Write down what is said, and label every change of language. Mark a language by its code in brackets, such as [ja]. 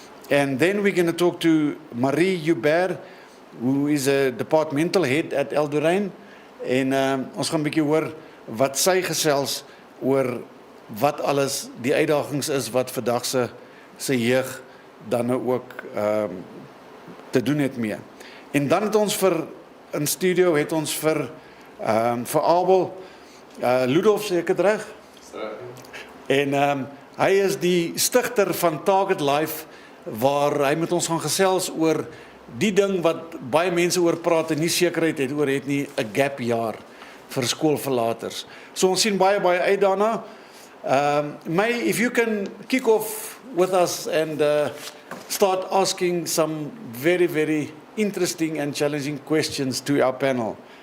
[en] And then we're going to talk to Marié Joubert, who is a departmental head at Eldoraigne. [af] En ons gaan 'n bietjie hoor wat sy gesels oor wat alles die uitdagings is wat vandag se jeug dan nou ook te doen het mee. En dan het ons in studio het ons vir Abel Loedolff, sê ek dit reg? En hy is die stigter van Target Life, waar hy met ons gaan gesels oor die ding wat baie mense oor praat en nie sekerheid het oor het nie, 'n gap jaar vir skoolverlaters. So ons sien baie uit daarna. [en] May, if you can kick off with us and start asking some very interesting and challenging questions to our panel.